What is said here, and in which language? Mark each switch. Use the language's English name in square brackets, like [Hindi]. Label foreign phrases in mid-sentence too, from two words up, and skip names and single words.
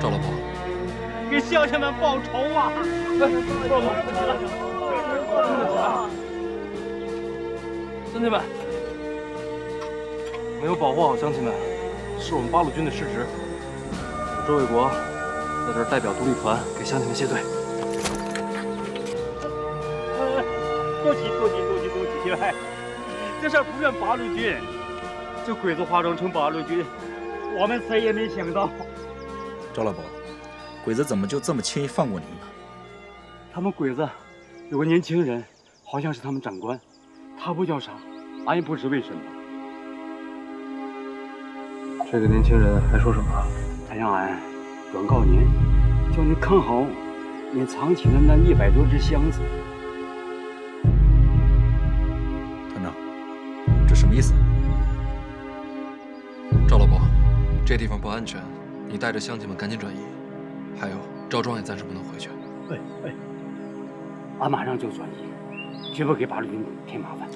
[Chinese] 赵老伯，给乡亲们报仇啊！兄弟们，没有保護好鄉親們，是我們八路軍的失職。我周衛國在這兒代表獨立團給鄉親們謝罪。多謝！哎，這事兒不怨八路軍，這鬼子化妝成八路軍，我們誰也沒想到。趙老伯，鬼子怎麼就這麼輕易放過你們呢？他們鬼子有個年輕人，好像是他們長官，他不叫啥，俺也不知為什麼。這個年輕人還說什麼？他讓俺轉告您，叫您看好您藏起的那100 多隻箱子。團長，這什麼意思？趙老伯，這地方不安全，你帶着鄉親們趕緊轉移。還有，趙莊也暫時不能回去。俺馬上就轉移，絕不給八路軍添麻煩。